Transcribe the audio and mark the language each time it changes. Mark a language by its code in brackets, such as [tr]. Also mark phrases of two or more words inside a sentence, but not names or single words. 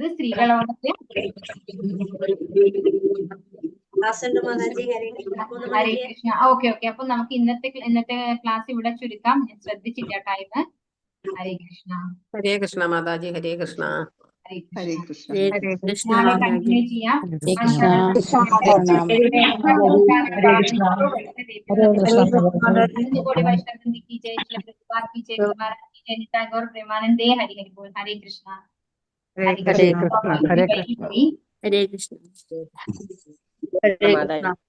[ml] സ്ത്രീകളോടൊക്കെ ഹരേ കൃഷ്ണ. ഓക്കെ. അപ്പൊ നമുക്ക് ഇന്നത്തെ ക്ലാസ് ഇവിടെ ചുരുക്കാം. ഞാൻ ശ്രദ്ധിച്ചില്ല ടൈം. ഹരേ കൃഷ്ണ. ഹരേ കൃഷ്ണ മാതാജി. ഹരേ കൃഷ്ണ. ഹരേ കൃഷ്ണ. ഹരേ കൃഷ്ണ നാളെ മാതാജി. കണ്ടിന്യൂ ചെയ്യാം. [hi] प्रेमानंदे हरि हरि बोल. हरे कृष्णा. [ml] ഹരേ കൃഷ്ണ. ഹരേ കൃഷ്ണ. ഹരേ കൃഷ്ണ. മാതാജി.